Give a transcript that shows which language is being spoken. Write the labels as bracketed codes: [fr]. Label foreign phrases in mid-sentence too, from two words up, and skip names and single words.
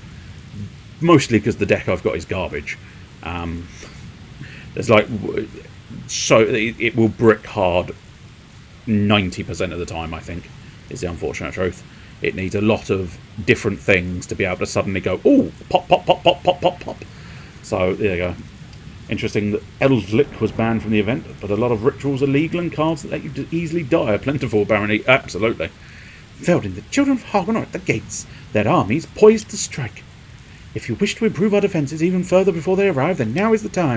[en] Mostly because the deck I've got is garbage. There's like, so it will brick hard 90% of the time, I think, is the unfortunate truth. It needs a lot of different things to be able to suddenly go, oh, pop, pop, pop, pop, pop, pop, pop. So there you go. Interesting that Eldlick was banned from the event, but a lot of rituals are legal and cards that let you easily die are plentiful, apparently. Absolutely. Veldin, the children of Hagen are at the gates, their armies poised to strike. If you wish to improve our defences even further before they arrive, then now is the time.